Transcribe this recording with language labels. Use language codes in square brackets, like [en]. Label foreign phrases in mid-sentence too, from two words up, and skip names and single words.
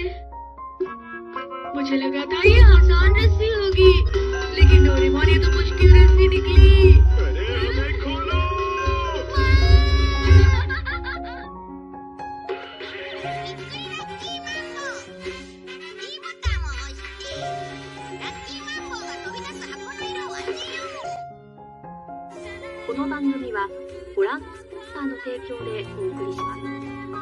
[hi] हम बच गए। मुझे मुझे लगा था ये आसान रस्सी होगी, लेकिन डोरेमोन ये तो मुश्किल रस्सी निकली। अरे हमें खोलो। [ja] この番組はご覧スポンサーの提供でお送りします。